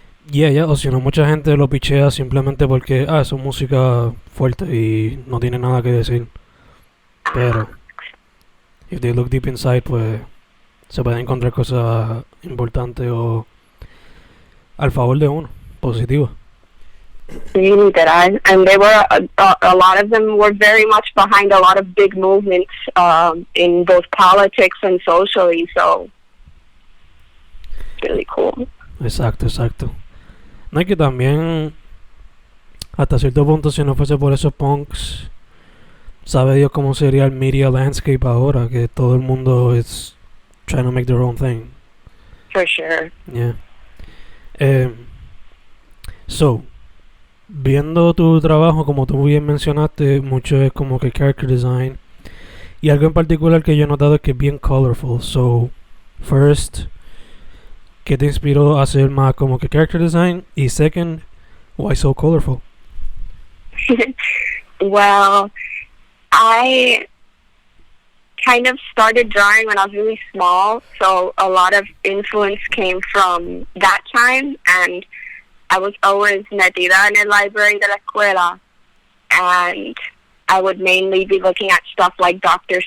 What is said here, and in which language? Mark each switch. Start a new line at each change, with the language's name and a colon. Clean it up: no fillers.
Spanish: Yeah, o si no, mucha gente lo pichea simplemente porque es música fuerte y no tiene nada que decir. Pero
English: if they look deep inside,
Spanish: pues se pueden encontrar cosas importantes o al favor de uno, positivas. Sí, literal.
English: And they were a lot of them were very much behind a lot of big movements in both politics and socially, so really cool.
Spanish: Exacto. No, es que también hasta cierto punto, si no fuese por esos punks, sabe Dios cómo sería el media landscape ahora, que todo el mundo
English: is trying to make their own thing. For sure. Yeah.
Spanish: So, viendo tu trabajo, como tú bien mencionaste, mucho es como que character design. Y algo en particular que yo he notado es que es bien colorful.
English: So, first,
Spanish: ¿qué te inspiró a hacer más como que character design?
English: Y second, why so colorful? Well, I kind of started drawing when I was really small, so a lot of influence came from that time, and I was always
Spanish: metida en el
English: library
Spanish: de la escuela,
English: and I would mainly be looking at stuff like Dr.